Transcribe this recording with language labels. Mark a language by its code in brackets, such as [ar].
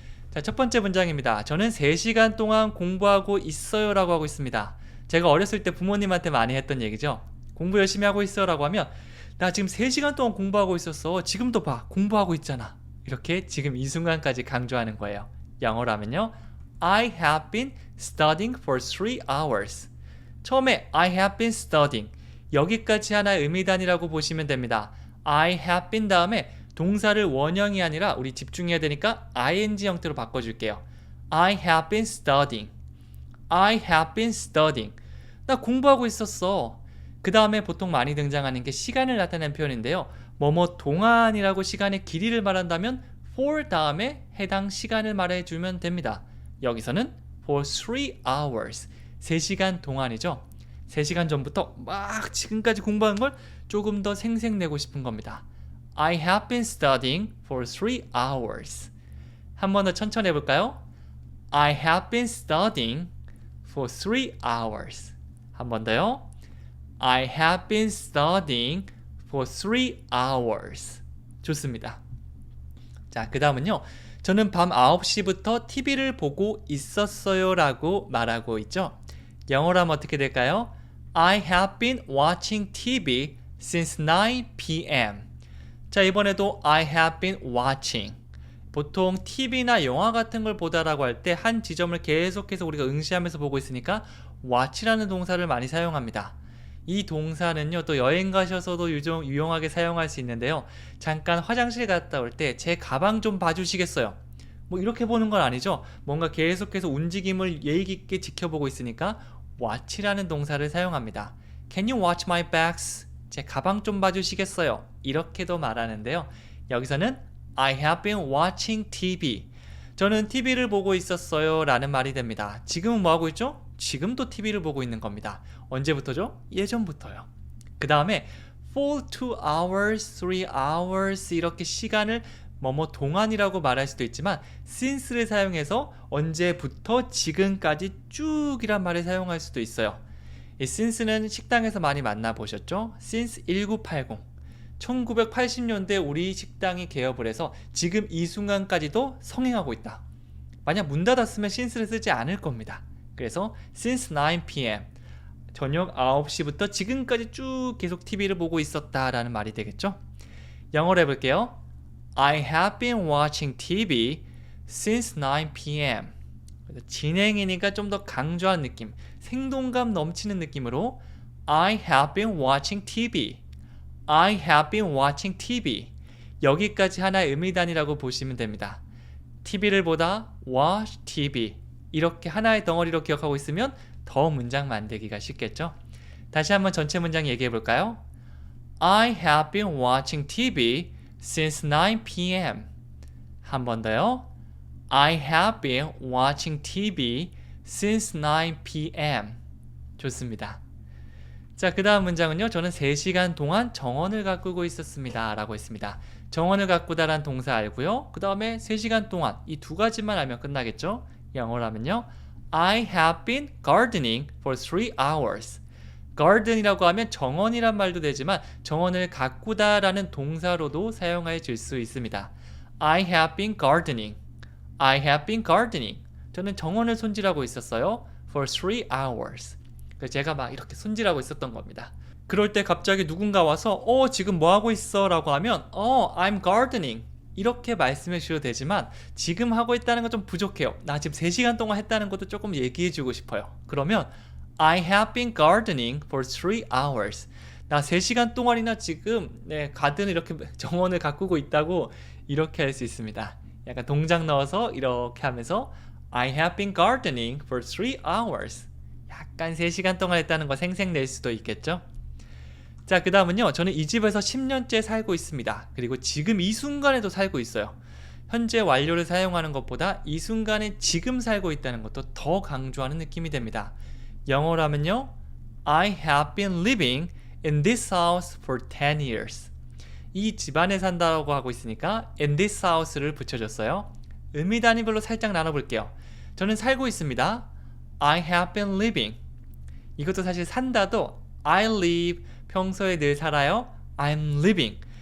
[ko] 자, 첫 번째 문장입니다. 저는 3시간 동안 공부하고 있어요 라고 하고 있습니다. 제가 어렸을 때 부모님한테 많이 했던 얘기죠. 공부 열심히 하고 있어 라고 하면, 나 지금 3시간 동안 공부하고 있었어. 지금도 봐. 공부하고 있잖아. 이렇게 지금 이 순간까지 강조하는 거예요. 영어로 하면요, [en] I have been studying for 3 hours. [ko] 처음에 [en] I have been studying, [ko] 여기까지 하나의 의미단이라고 보시면 됩니다. [en] I have been [ko] 다음에 동사를 원형이 아니라 우리 집중해야 되니까 ing 형태로 바꿔줄게요. [en] I have been studying. I have been studying. [ko] 나 공부하고 있었어. 그 다음에 보통 많이 등장하는 게 시간을 나타내는 표현인데요. 뭐뭐 동안이라고 시간의 길이를 말한다면 for 다음에 해당 시간을 말해주면 됩니다. 여기서는 [en] for 3 hours. [ko] 3시간 동안이죠. 3시간 전부터 막 지금까지 공부한 걸 조금 더 생색내고 싶은 겁니다. [en] I have been studying for 3 hours. [ko] 한 번 더 천천히 해볼까요? [en] I have been studying for 3 hours. [ko] 한 번 더요. [en] I have been studying for 3 hours. [ko] 좋습니다. 자, 그 다음은요. 저는 밤 9시부터 TV를 보고 있었어요 라고 말하고 있죠. 영어로 하면 어떻게 될까요? [en] I have been watching TV since 9 p.m. [ko] 자, 이번에도 [en] I have been watching. [ko] 보통 TV나 영화 같은 걸 보다라고 할 때 한 지점을 계속해서 우리가 응시하면서 보고 있으니까 watch라는 동사를 많이 사용합니다. 이 동사는요, 또 여행 가셔서도 유용하게 사용할 수 있는데요. 잠깐 화장실 갔다 올 때 제 가방 좀 봐주시겠어요? 뭐 이렇게 보는 건 아니죠. 뭔가 계속해서 움직임을 예의 깊게 지켜보고 있으니까 watch라는 동사를 사용합니다. [en] Can you watch my bags? [ko] 제 가방 좀 봐주시겠어요? 이렇게도 말하는데요. 여기서는 [en] I have been watching TV. [ko] 저는 TV를 보고 있었어요 라는 말이 됩니다. 지금은 뭐 하고 있죠? 지금도 TV를 보고 있는 겁니다. 언제부터죠? 예전부터요. 그 다음에 [en] for 2 hours, 3 hours [ko] 이렇게 시간을 뭐뭐 동안이라고 말할 수도 있지만 since를 사용해서 언제부터 지금까지 쭉이란 말을 사용할 수도 있어요. 이 since는 식당에서 많이 만나보셨죠? [en] since 1980. [ko] 1980년대 우리 식당이 개업을 해서 지금 이 순간까지도 성행하고 있다. 만약 문 닫았으면 since를 쓰지 않을 겁니다. 그래서 [en] since 9 p.m. [ko] 저녁 9시부터 지금까지 쭉 계속 TV를 보고 있었다라는 말이 되겠죠? 영어로 해볼게요. [en] I have been watching TV since 9 p.m. [ko] 진행이니까 좀 더 강조한 느낌, 생동감 넘치는 느낌으로 [en] I have been watching TV. I have been watching TV. [ko] 여기까지 하나의 의미단이라고 보시면 됩니다. TV를 보다 watch TV. 이렇게 하나의 덩어리로 기억하고 있으면 더 문장 만들기가 쉽겠죠? 다시 한번 전체 문장 얘기해 볼까요? [en] I have been watching TV since 9 p.m. [ko] 한 번 더요. [en] I have been watching TV since 9 p.m. [ko] 좋습니다. 자, 그 다음 문장은요. 저는 3시간 동안 정원을 가꾸고 있었습니다 라고 했습니다. 정원을 가꾸다란 동사 알고요. 그 다음에 3시간 동안 이 두 가지만 알면 끝나겠죠? 영어로 하면요. [en] I have been gardening for 3 hours. [ko] garden이라고 하면 정원이란 말도 되지만 정원을 가꾸다라는 동사로도 사용해 줄 수 있습니다. [en] I have been gardening. I have been gardening. [ko] 저는 정원을 손질하고 있었어요. [en] for 3 hours. [ko] 제가 막 이렇게 손질하고 있었던 겁니다. 그럴 때 갑자기 누군가 와서 지금 뭐 하고 있어? 라고 하면 [en] I'm gardening. [ko] 이렇게 말씀해 주셔도 되지만 지금 하고 있다는 건 좀 부족해요. 나 지금 3시간 동안 했다는 것도 조금 얘기해 주고 싶어요. 그러면 [en] I have been gardening for 3 hours. [ko] 나 3시간 동안이나 지금 가든을 이렇게 정원을 가꾸고 있다고 이렇게 할 수 있습니다. 약간 동작 넣어서 이렇게 하면서 [en] I have been gardening for 3 hours. [ko] 약간 3시간 동안 했다는 거 생색낼 수도 있겠죠? 자, 그 다음은요. 저는 이 집에서 10년째 살고 있습니다. 그리고 지금 이 순간에도 살고 있어요. 현재 완료를 사용하는 것보다 이 순간에 지금 살고 있다는 것도 더 강조하는 느낌이 됩니다. 영어로 하면요. [en] I have been living in this house for 10 years. [ko] 이 집안에 산다고 하고 있으니까 in this house를 붙여줬어요. 의미 단위별로 살짝 나눠볼게요. 저는 살고 있습니다. [en] I have been living. [ko] 이것도 사실 산다도 [en] I live. [ko] 평소에 늘 살아요. [en] I'm living.